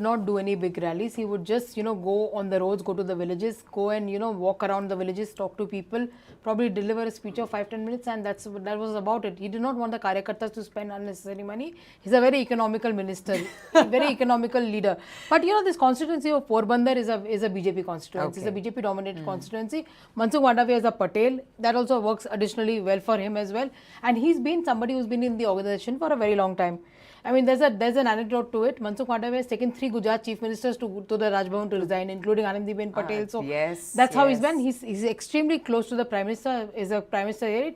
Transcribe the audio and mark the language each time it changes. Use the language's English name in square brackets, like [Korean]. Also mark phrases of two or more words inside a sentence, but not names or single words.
[English] did not do any big rallies. He would just, go on the roads, go to the villages, go and, walk around the villages, talk to people, probably deliver a speech of 5-10 minutes, and that was about it. He did not want the Karyakartas to spend unnecessary money. He's a very economical minister, very economical leader. But, this constituency of Porbandar is a BJP constituency. Okay. It's a BJP-dominated constituency. Mansukh Mandavia is a Patel. That also works additionally well for him as well. And he's been somebody who's been in the organization for a very long time. I mean, there's an anecdote to it. Mansukh Mandavia has taken 3 Gujarat chief ministers to the Raj Bhavan to resign, including Anandiben Patel. So yes, that's how he's yes. been. He's extremely close to the Prime Minister, is a Prime Minister here.